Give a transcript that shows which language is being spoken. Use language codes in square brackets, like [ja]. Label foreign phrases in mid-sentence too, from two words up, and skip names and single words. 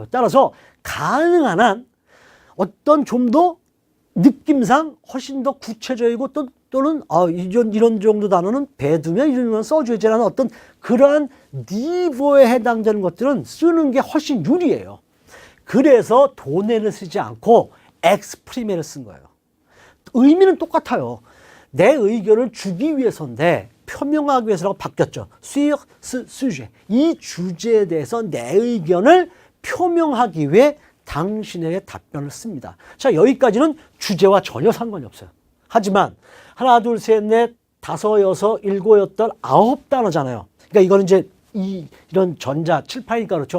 [ko] 따라서 가능한 한 어떤 좀 더 느낌상 훨씬 더 구체적이고 또는 이런 정도 단어는 배두면 이런 건 써줘야지라는 어떤 그러한 니보에 해당되는 것들은 쓰는 게 훨씬 유리해요. 그래서 도내를 쓰지 않고 엑스프리메를 쓴 거예요. 의미는 똑같아요. 내 의견을 주기 위해서인데 표명하기 위해서라고 바뀌었죠. [fr] sur ce sujet. [ko] 이 주제에 대해서 내 의견을 표명하기 위해 당신에게 답변을 씁니다. 자, 여기까지는 주제와 전혀 상관이 없어요. 하지만 하나, 둘, 셋, 넷, 다섯, 여섯, 일곱, 여덟, 9단어잖아요. 그러니까 이거는 이제 이런 전자 7, 8이니까 그렇죠.